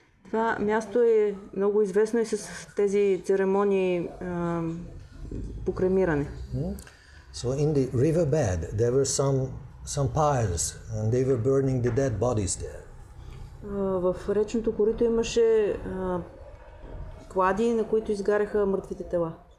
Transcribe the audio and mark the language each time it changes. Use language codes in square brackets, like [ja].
[bg] Това място е много известно и с тези церемонии по кремиране. [en] So in the riverbed there were some pyres and they were burning the dead bodies there. [bg] В речното корито имаше клади, на които изгаряха мъртвите тела.